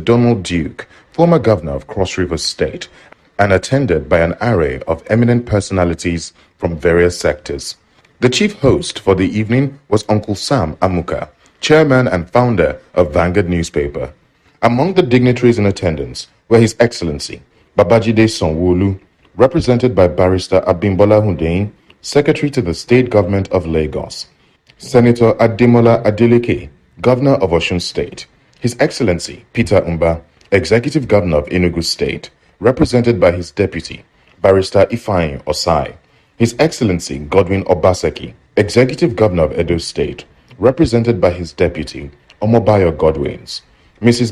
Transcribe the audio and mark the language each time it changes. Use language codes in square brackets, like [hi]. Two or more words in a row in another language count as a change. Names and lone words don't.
[en] Donald Duke, former governor of Cross River State, and attended by an array of eminent personalities from various sectors. The chief host for the evening was Uncle Sam Amuka, chairman and founder of Vanguard newspaper. Among the dignitaries in attendance were His Excellency Babajide Sanwo-Olu, represented by Barrister Abimbola Hundeyin, Secretary to the State Government of Lagos, Senator Ademola Adeleke, Governor of Osun State, His Excellency Peter Umba, Executive Governor of Enugu State, represented by his deputy, Barrister Ifeanyi Osai, His Excellency Godwin Obaseki, Executive Governor of Edo State, represented by his deputy, Omobayo Godwins, Mrs.